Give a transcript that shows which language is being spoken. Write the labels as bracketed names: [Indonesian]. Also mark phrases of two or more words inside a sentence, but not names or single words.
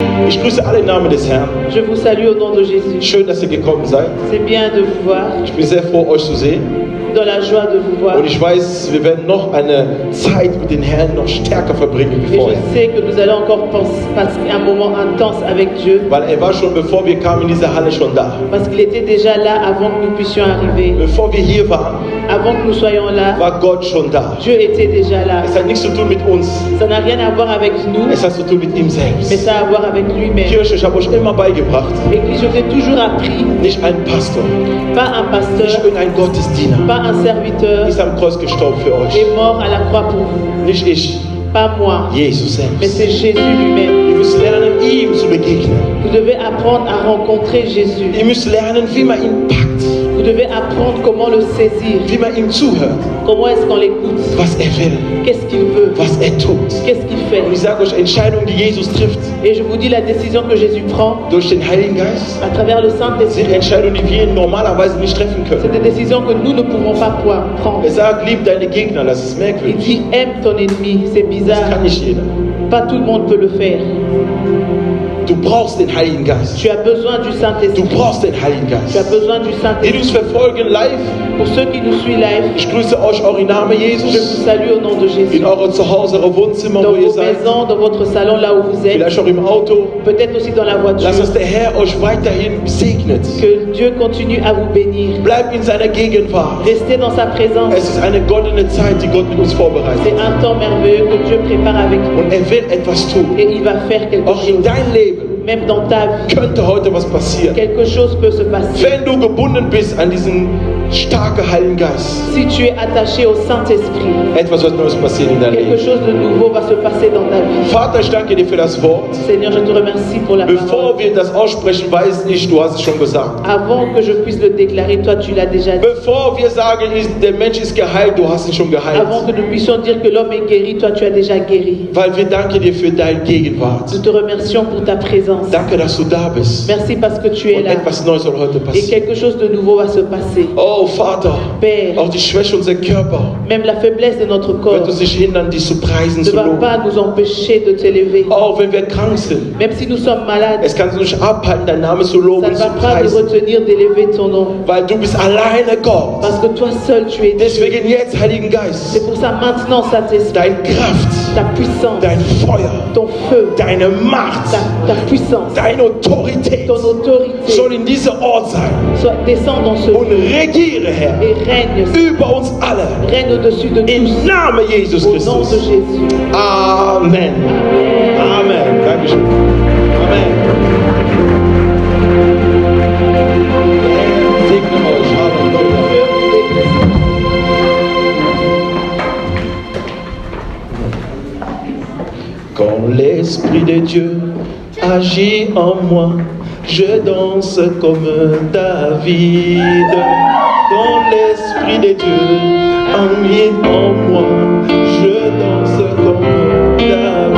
[German] Ich grüße alle im Namen des Herrn. [French] Je vous salue au nom de Jésus. [German] Schön, dass ihr gekommen seid. [French] C'est bien de vous voir, [German] Ich bin sehr froh, euch zu sehen. [French] dans la joie de vous voir. [German] Und ich weiß, wir werden noch eine Zeit mit den Herrn noch stärker verbringen wie [French] Et [German] vorher. [French] je sais que nous allons encore passer un moment intense avec Dieu, [German] Weil er war schon, bevor wir kamen in diese Halle, schon da. [French] parce qu'il était déjà là avant que nous puissions arriver. [German] Bevor wir hier waren, [French] Avant que nous soyons là, [German] war Gott schon da. [French] Dieu était déjà là. [German] Es hat nichts zu tun mit uns, [French] Ça n'a rien à voir avec nous, [German] es hat zu tun mit ihm [French] mais [German] selbst. [French] ça a à voir avec lui-même. [German] Kirche, ich habe euch immer beigebracht, [French] Église, je vous ai toujours appris, [German] nicht ein Pastor, [French] pas un [German] nicht [French] pasteur, [German] irgendein Gottesdiener [French] pas un serviteur, [German] ist am Kreuz gestorben für euch. [French] est mort à la croix pour vous. [German] Nicht ich, [French] Pas moi, [German] Jesus [French] mais [German] selbst. [French] c'est Jésus lui-même. [German] Ihr müsst lernen, ihm zu begegnen. [French] Vous devez apprendre à rencontrer Jésus. [German] Ihr müsst lernen, wie man ihn packt, [French] Vous devez apprendre comment le saisir. [German] wie man ihm zuhört, [French] Comment est-ce qu'on l'écoute? [German] was er will, [French] Qu'est-ce qu'il veut? [German] was er tut. [French] Qu'est-ce qu'il fait? [German] Und ich sage euch, Entscheidungen, die Jesus trifft, [French] Et je vous dis, la décision que Jésus prend [German] durch den Heiligen Geist, [French] à travers le Saint-Esprit, [German] sind Entscheidungen, die wir normalerweise nicht treffen [French] c'est [German] können. [French] des décisions que nous ne pouvons pas prendre. [German] Er sagt, lieb deine Gegner, das ist [French] Il [German] merkwürdig. [French] dit, aime ton ennemi. C'est [German] Das [French] bizarre. [German] kann nicht jeder. [French] Pas tout le monde peut le faire. [German] Du brauchst den Heiligen Geist. [French] Tu as besoin du [German] Du [French] Saint-Esprit. [German] brauchst den Heiligen [French] Tu as [German] Geist. [French] besoin du [German] Die [French] Saint-Esprit. [German] uns verfolgen live, [French] Pour ceux qui nous suivent live, [German] ich grüße euch auch im Namen [French] je [German] Jesus, [French] vous salue au nom de Jésus. [German] in eurer Zuhause, eurer Wohnzimmer, [French] Dans [German] wo ihr [French] vos [German] seid, [French] maisons, dans votre salon, là où vous êtes, [German] vielleicht auch im Auto. [French] peut-être aussi dans la voiture. [German] Lasst uns der Herr euch weiterhin segnet. [French] Que Dieu continue à vous bénir. [German] Bleibt in seiner Gegenwart. [French] Restez dans sa présence. [German] Es ist eine goldene Zeit, die Gott mit uns vorbereitet. [French] C'est un temps merveilleux que Dieu prépare avec vous. [German] Und er will etwas tun. [French] Et il va faire quelque [German] Auch in [French] chose. [German] dein Leben [French] Même dans ta vie, [German] könnte heute was passieren. [French] quelque chose peut se passer. [German] Wenn du gebunden bist an diesen starken Heiligen Geist, [French] Si tu es attaché au Saint-Esprit, [German] etwas wird Neues passieren in deinem [French] quelque [German] Leben. [French] chose de nouveau va se passer dans ta vie. [German] Vater, ich danke dir für das Wort. [French] Seigneur, je te remercie pour la [German] Bevor [French] parole. [German] wir das aussprechen, weiß ich, du hast es schon gesagt. [French] Avant que je puisse le déclarer, toi tu l'as déjà dit. [German] Bevor wir sagen, der Mensch ist geheilt, du hast ihn schon geheilt. [French] Avant que nous puissions dire que l'homme est guéri, toi tu as déjà guéri. [German] Weil wir danken dir für deine Gegenwart. [French] Nous te remercions pour ta présence. [German] Danke, dass du da bist. [French] Merci parce que tu es [German] Und [French] là. [German] etwas Neues soll heute [French] Et [German] passieren. [French] quelque chose de nouveau va se passer. [German] Oh Vater, [French] Père, [German] auch die Schwäche unserer Körper [French] même la faiblesse de notre corps [German] wird uns nicht hindern, dich zu preisen, [French] ne [German] zu [French] va [German] loben. [French] pas nous empêcher de t'élever. [German] Auch wenn wir krank sind, [French] Même si nous sommes malades, [German] es kann uns nicht abhalten, deinen Namen zu [French] ça [German] loben, [French] ne [German] zu [French] va pas nous [German] preisen. [French] retenir d'élever ton nom. [German] Weil du bist alleine Gott. [French] Parce que toi seul tu es Dieu. [German] Deswegen jetzt, Heiligen Geist, [French] C'est pour ça maintenant, Saint-Esprit, [German] deine Kraft, [French] ta puissance, [German] dein Feuer, [French] ton feu, [German] deine Macht, [French] ta puissance, [German] deine Autorität [French] ton autorité, [German] soll in dieser Ort sein [French] descend dans ce [German] und [French] lieu [German] regiere, Herr, [French] et règne, [German] über uns alle. [French] règne au-dessus de [German] Im [French] tous. [German] Namen Jesus [French] Au nom de [German] Christus. [French] Jésus. [German] Amen. Amen. Dankeschön. Amen. Segne euch. Halleluja. [French] Quand l'Esprit de Dieu agit en moi, je danse comme David. Quand l'Esprit de Dieu agit en moi, je danse comme David.